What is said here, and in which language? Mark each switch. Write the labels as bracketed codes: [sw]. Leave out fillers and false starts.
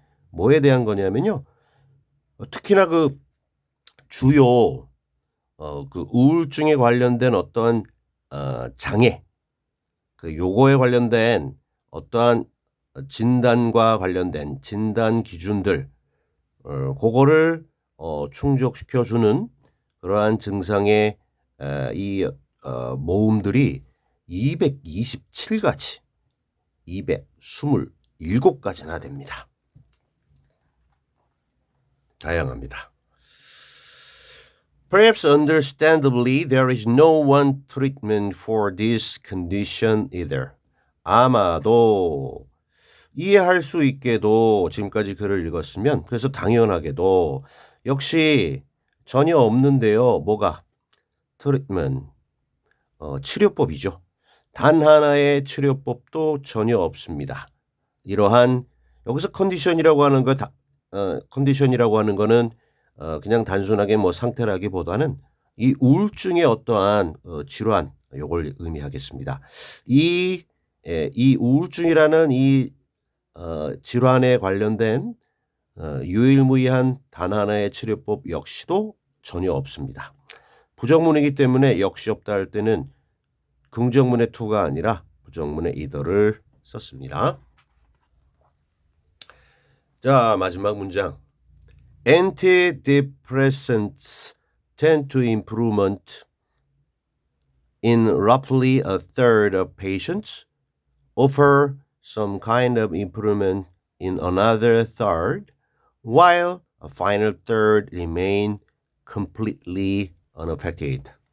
[ko] 뭐에 대한 거냐면요. 특히나 그 주요 그 우울증에 관련된 어떤 장애 그 요거에 관련된 어떠한 진단과 관련된 진단 기준들 그거를 충족시켜주는 그러한 증상의 이 모음들이 227가지 227가지나 됩니다. 다양합니다. [en] Perhaps understandably, there is no one treatment for this condition either. [ko] 아마도 이해할 수 있게도 지금까지 글을 읽었으면 그래서 당연하게도 역시 전혀 없는데요. 뭐가? 트리트먼트, 치료법이죠. 단 하나의 치료법도 전혀 없습니다. 이러한 여기서 컨디션이라고 하는 거 컨디션이라고 하는 거는 그냥 단순하게 뭐 상태라기보다는 이 우울증의 어떠한 질환 요걸 의미하겠습니다. 이 우울증이라는 이 질환에 관련된 유일무이한 단 하나의 치료법 역시도 전혀 없습니다. 부정문이기 때문에 역시 없다 할 때는 긍정문의 to가 아니라 부정문의 either를 썼습니다. 자, 마지막 문장. [en] Antidepressants tend to improvement in roughly a third of patients, offer some kind of improvement in another third, while a final third remain completely unaffected.